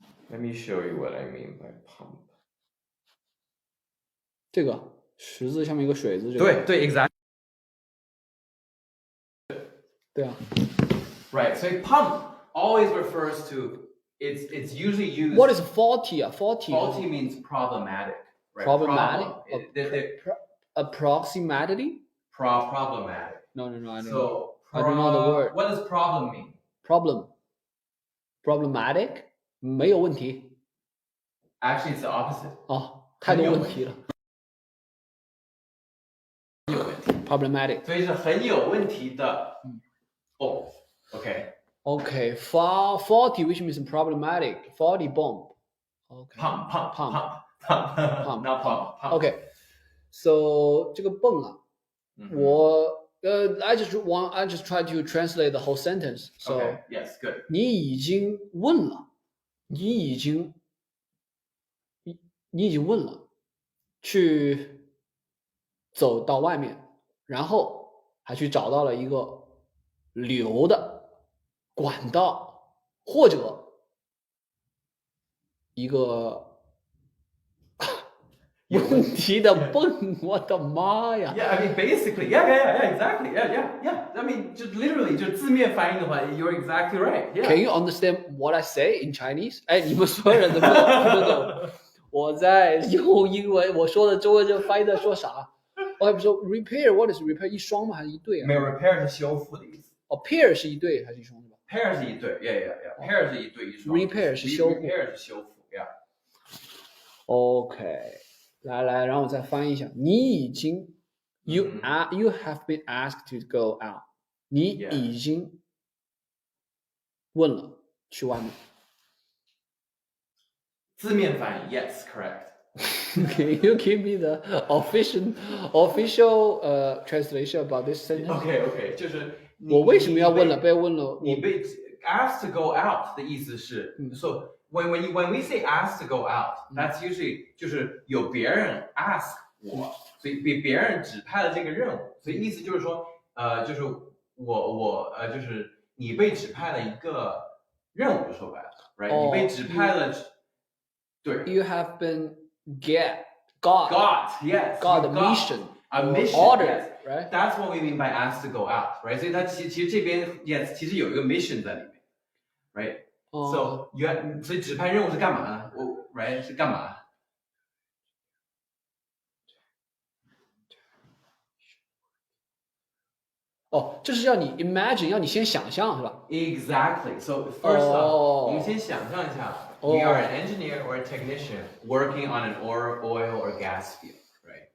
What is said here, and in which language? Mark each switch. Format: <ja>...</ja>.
<en>Let me show you what I mean by pump.</en> <zh>这个十字下面一个水字，这个对 ，</zh> <en>exactly。</en> <zh>对啊。</zh> <en>Right, so pump always refers to it's usually used. What is faulty? Faulty means problematic. Right? Problematic. Approximately. Problematic. No, I don't so, know. I don't know the word. What does problem mean?</en> <zh>Problematic. 没有问题。</zh> <en>Actually, it's the opposite.</en> <zh>哦，太多问题了。</zh> <en>Problematic.</en> <zh>所以是很有問題的。哦 ，</zh> <en>OK. Faulty, which means problematic. Faulty bomb. Okay. Pump. Not pump. Okay. So</en> <zh>这个泵啊，我</zh> <en>I just try to translate the whole sentence. So okay. Yes, good.</en> <zh>你已经问了，你已经问了，去走到外面，然后还去找到了一个流的管道，或者一个问题的泵，我的妈呀</zh> <en>！Yeah, I mean, basically, yeah, exactly, yeah. I mean, just literally,</en> <zh>就字面翻译的话</zh> <en>，you're exactly right. Yeah. Can you understand what I say in Chinese?</en> <zh>哎，你们所有人都听不懂。我在用英文，我说的中文就翻译在说啥？我还不说 repair，</zh> <en>what is repair？</en> <zh>一双吗？还是一对啊？没有 repair 是修复的意思。哦 ，pair 是一对还是一双是吧？pair 是一对 ，yeah. pair 是一对一双。 repair 是修复，repair 是修复，yeah。OK， 来，然后我再翻译一下。你已经</zh> <en>you have been asked to go out，</en> <zh>你已经问了去外面。字面翻译 ，</zh> <en>yes, correct. Can you give me the official translation about this sentence?</en> <zh>OK， 就是我为什么要问了？被问了，你被 asked to go out 的意思是，</zh> <en>so when we say asked to go out, that's usually</en> <zh>就是有别人 ask 我，所以别人指派了这个任务，所以意思就是说，就是我就是你被指派了一个任务，说白了 ，right？ 你被指派了，对</zh> <en>，You have been got the mission, a mission, order, right? That's what we mean by asked to go out, right?</en> <zh>所以它其实这边 yes 其实有一个 mission 在里面 ，right? So 所以指派任务是干嘛呢？right 是干嘛？哦，就是要你 imagine， 要你先想象，是吧</zh> <en>？Exactly. So first off，</en> <zh>我们先想象一下。</zh> <en>You are an engineer or a technician working on an oil or gas field, right?</en>